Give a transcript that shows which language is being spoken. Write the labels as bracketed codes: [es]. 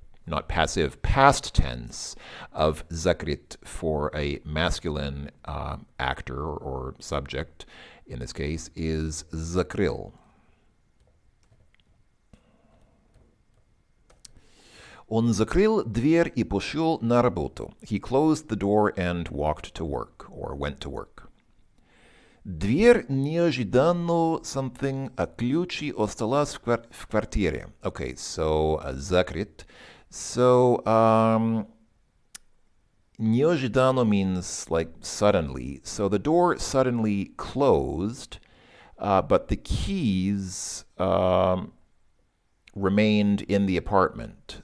[en] Not passive, past tense of zakrit for a masculine actor or subject, in this case, is zakril. [ru] Он закрыл дверь и пошел на работу. [en] He closed the door and walked to work, or went to work. [ru] Дверь неожиданно something, а ключи осталась в квартире. [en] Okay, so закрыт. So неожиданно means like suddenly. So the door suddenly closed, but the keys remained in the apartment.